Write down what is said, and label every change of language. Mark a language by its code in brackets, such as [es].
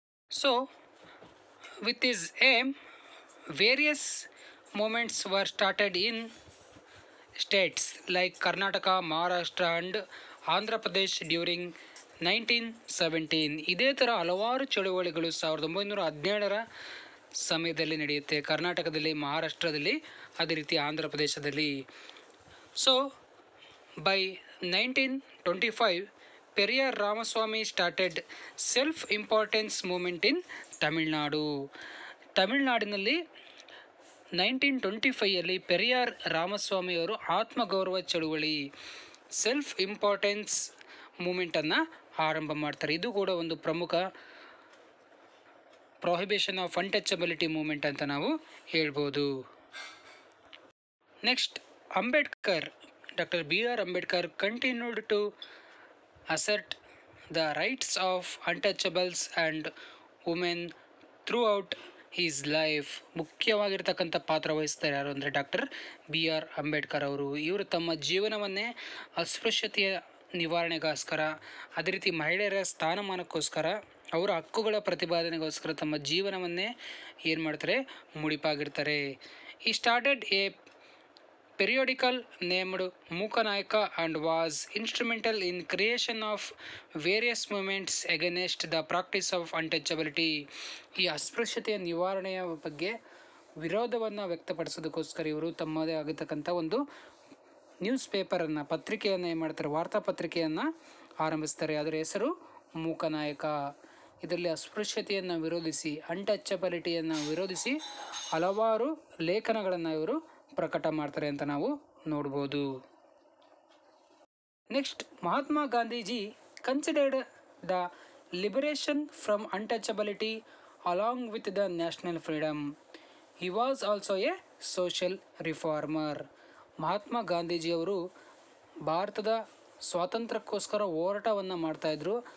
[en] So with his aim, various movements were started in states like Karnataka, Maharashtra and Andhra Pradesh during 1917. [kn] ಇದೇ ಥರ ಹಲವಾರು ಚಳುವಳಿಗಳು 1917ರ ಸಮಯದಲ್ಲಿ ನಡೆಯುತ್ತೆ ಕರ್ನಾಟಕದಲ್ಲಿ, ಮಹಾರಾಷ್ಟ್ರದಲ್ಲಿ, ಅದೇ ರೀತಿ ಆಂಧ್ರ ಪ್ರದೇಶದಲ್ಲಿ. [en] So by 1925 Periyar Ramaswamy started self importance movement in Tamil Nadu. [kn] ತಮಿಳುನಾಡಿನಲ್ಲಿ 1925ಯಲ್ಲಿ ಪೆರಿಯಾರ್ ರಾಮಸ್ವಾಮಿಯವರು ಆತ್ಮಗೌರವ ಚಳುವಳಿ, ಸೆಲ್ಫ್ ಇಂಪಾರ್ಟೆನ್ಸ್ ಮೂಮೆಂಟನ್ನು ಆರಂಭ ಮಾಡ್ತಾರೆ. ಇದು ಕೂಡ ಒಂದು ಪ್ರಮುಖ [en] prohibition of untouchability movement [kn] ಅಂತ ನಾವು ಹೇಳ್ಬೋದು. [en] Next, Ambedkar, doctor BR Ambedkar continued to assert the rights of untouchables and women throughout his life. [kn] ಮುಖ್ಯವಾಗಿರ್ತಕ್ಕಂಥ ಪಾತ್ರ ವಹಿಸ್ತಾರೆ ಯಾರು ಅಂದರೆ ಡಾಕ್ಟರ್ BR ಅಂಬೇಡ್ಕರ್ ಅವರು. ಇವರು ತಮ್ಮ ಜೀವನವನ್ನೇ ಅಸ್ಪೃಶ್ಯತೆಯ ನಿವಾರಣೆಗೋಸ್ಕರ, ಅದೇ ರೀತಿ ಮಹಿಳೆಯರ ಸ್ಥಾನಮಾನಕ್ಕೋಸ್ಕರ, ಅವರ ಹಕ್ಕುಗಳ ಪ್ರತಿಪಾದನೆಗೋಸ್ಕರ ತಮ್ಮ ಜೀವನವನ್ನೇ ಏನು ಮಾಡ್ತಾರೆ, ಮುಡಿಪಾಗಿರ್ತಾರೆ. [en] ಈ started a periodical named Mookanayaka and was instrumental in creation of various movements against the practice of untouchability. [kn] ಈ ಅಸ್ಪೃಶ್ಯತೆಯ ನಿವಾರಣೆಯ ಬಗ್ಗೆ ವಿರೋಧವನ್ನು ವ್ಯಕ್ತಪಡಿಸೋದಕ್ಕೋಸ್ಕರ ಇವರು ತಮ್ಮದೇ ಆಗಿರ್ತಕ್ಕಂಥ ಒಂದು ನ್ಯೂಸ್ ಪೇಪರನ್ನು, ಪತ್ರಿಕೆಯನ್ನು ಏನು ಮಾಡ್ತಾರೆ, ವಾರ್ತಾಪತ್ರಿಕೆಯನ್ನು ಆರಂಭಿಸ್ತಾರೆ. ಅದರ ಹೆಸರು ಮೂಕನಾಯಕ. ಇದರಲ್ಲಿ ಅಸ್ಪೃಶ್ಯತೆಯನ್ನು ವಿರೋಧಿಸಿ, ಅನ್ಟಚಬಿಲಿಟಿಯನ್ನು ವಿರೋಧಿಸಿ ಹಲವಾರು ಲೇಖನಗಳನ್ನು ಇವರು ಪ್ರಕಟ ಮಾಡ್ತಾರೆ ಅಂತ ನಾವು ನೋಡ್ಬೋದು. [en] Next, Mahatma Gandhiji considered the liberation from untouchability along with the national freedom. He was also a social reformer. [kn] Mahatma ಗಾಂಧೀಜಿಯವರು ಭಾರತದ ಸ್ವಾತಂತ್ರ್ಯಕ್ಕೋಸ್ಕರ ಹೋರಾಟವನ್ನು ಮಾಡ್ತಾಯಿದ್ರು.